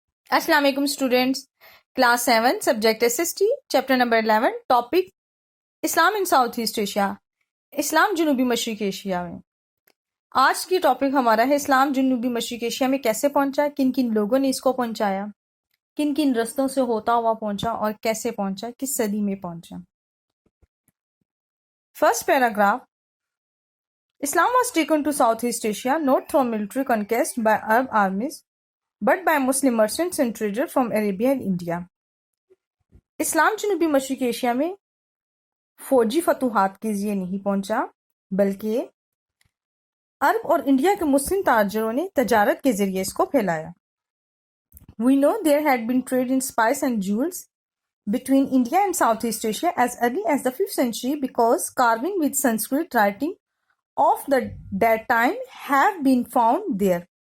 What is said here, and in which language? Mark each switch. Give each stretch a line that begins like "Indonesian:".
Urdu: السلام علیکم
English: Students. Class 7 subject SST chapter number 11 topic Islam in south east Asia.
Urdu: اسلام جنوبی مشرق ایشیا میں. آج کی ٹاپک ہمارا ہے اسلام جنوبی مشرق ایشیا میں کیسے پہنچا، کن کن لوگوں نے اس کو پہنچایا، کن کن رستوں سے ہوتا ہوا پہنچا اور کیسے پہنچا، کس صدی میں پہنچا.
English: First paragraph. Islam was taken to Southeast Asia not through military conquest by Arab armies but by Muslim merchants and traders from Arabia and India.
Urdu: اسلام جنوبی مشرق ایشیا میں فوجی فتوحات کے ذریعے نہیں پہنچا بلکہ عرب اور انڈیا کے مسلم تاجروں نے تجارت کے ذریعے اس کو پھیلایا.
English: We know there had been trade in spice and jewels between India and Southeast Asia as early as the 5th century because carving with Sanskrit writing of that time have been found there.